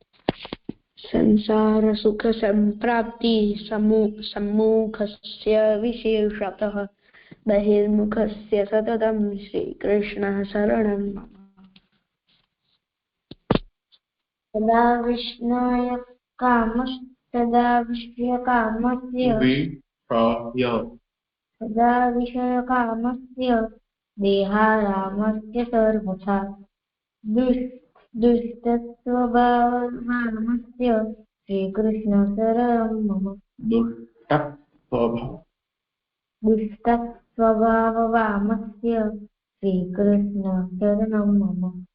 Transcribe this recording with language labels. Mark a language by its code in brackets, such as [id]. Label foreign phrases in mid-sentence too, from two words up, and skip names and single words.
[sa] સંસાર સુખ સંપ્રાપ્તિ સમ્મુખસ્ય વિશેષતઃ બહિર્મુખસ્ય સતતમ શ્રી કૃષ્ણ શરણમ મમ. સદા વિષ્ણુય કામસ્ય सदा विषयकामस्य देहारामस्य सर्वथा दुष्टस्वभावस्य श्रीकृष्ण शरणं मम। दुष्टस्वभाववामस्य श्रीकृष्ण शरणं मम।